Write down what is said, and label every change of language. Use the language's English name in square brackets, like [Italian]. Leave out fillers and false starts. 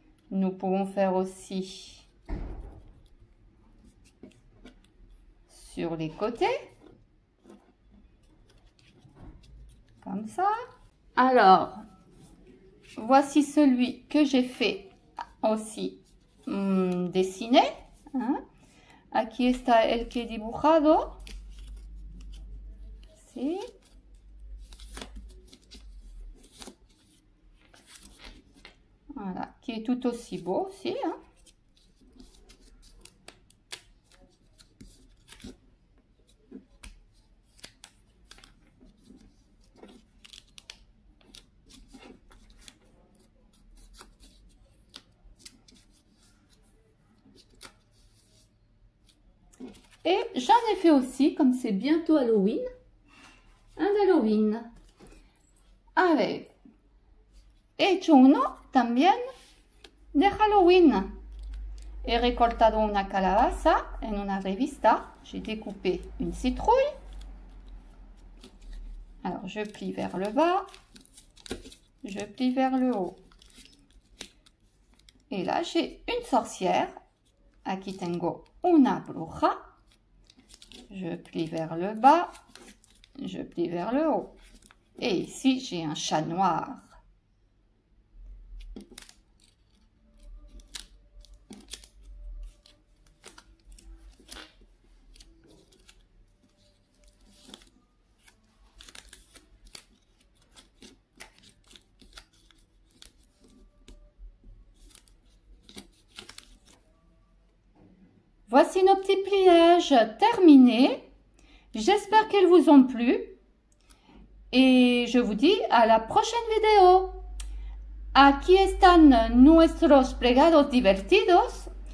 [French] Nous pouvons faire aussi sur les côtés, comme ça. Alors, voici celui que j'ai fait aussi dessiné. ¿Eh? [Spanish] Aquí está el que he dibujado. ¿Sí? [French] Voilà, qui est tout aussi beau aussi. Hein? Et j'en ai fait aussi, comme c'est bientôt Halloween, un Halloween. [Spanish] A ver, he hecho uno también de Halloween. He recortado una calabaza en una revista. [French] J'ai découpé une citrouille. Alors, je plie vers le bas. Je plie vers le haut. Et là, j'ai une sorcière. [Spanish] Aquí tengo una bruja. [French] Je plie vers le bas, je plie vers le haut. Et ici, j'ai un chat noir. Voici nos petits pliages terminés. J'espère qu'ils vous ont plu. Et je vous dis à la prochaine vidéo. [Spanish] Aquí están nuestros plegados divertidos.